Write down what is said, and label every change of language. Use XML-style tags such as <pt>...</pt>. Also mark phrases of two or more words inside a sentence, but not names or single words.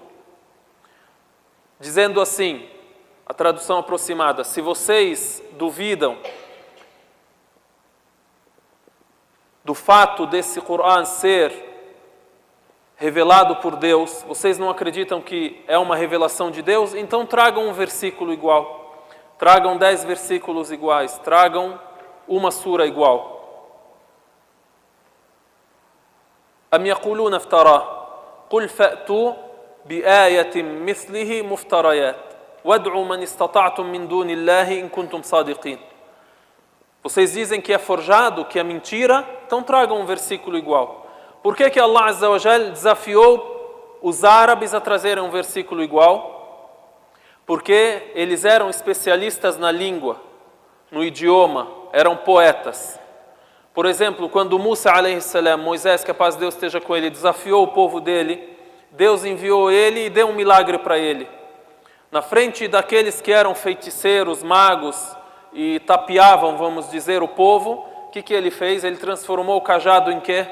<pt>Dizendo assim, a tradução aproximada, se vocês duvidam do fato desse Coran ser revelado por Deus, vocês não acreditam que é uma revelação de Deus, então tragam um versículo igual, tragam 10 versículos iguais, tragam uma sura igual.</pt> <ar>أم يقولون افتراه قل فأتوا بآية مثله مفتريات وادعوا من استطعتم من دون الله إن كنتم صادقين.</ar> <pt>Vocês dizem que é forjado, que é mentira, então tragam um versículo igual. Por que Allah</pt> <ar>عز وجل</ar> <pt>desafiou os árabes a trazerem um versículo igual? Porque eles eram especialistas na língua, no idioma, eram poetas. Por exemplo, quando Musa</pt> <ar>عليه السلام,</ar> <pt>Moisés, que a paz de Deus esteja com ele, desafiou o povo dele, Deus enviou ele e deu um milagre para ele. Na frente daqueles que eram feiticeiros, magos e tapeavam, vamos dizer, o povo, o que ele fez? Ele transformou o cajado em quê?</pt>